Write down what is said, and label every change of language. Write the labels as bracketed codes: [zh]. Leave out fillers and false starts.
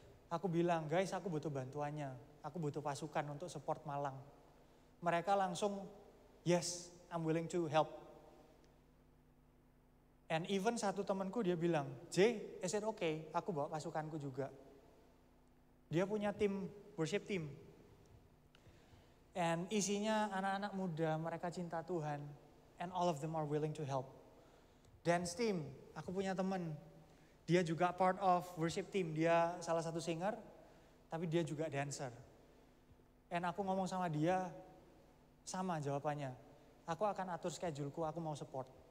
[id] Aku bilang, guys, aku butuh bantuannya. Aku butuh pasukan untuk support Malang. Mereka langsung, [en] yes, I'm willing to help. And even [id] satu temanku dia bilang, [en] J, is it okay? [id] Aku bawa pasukanku juga. Dia punya tim, worship team. And isinya anak-anak muda, mereka cinta Tuhan. [en] And all of them are willing to help. Dance team, [id] aku punya teman. Dia juga [en] part of worship team. [id] Dia salah satu singer, tapi dia juga dancer. And aku ngomong sama dia, sama jawabannya. Aku akan atur scheduleku, aku mau support.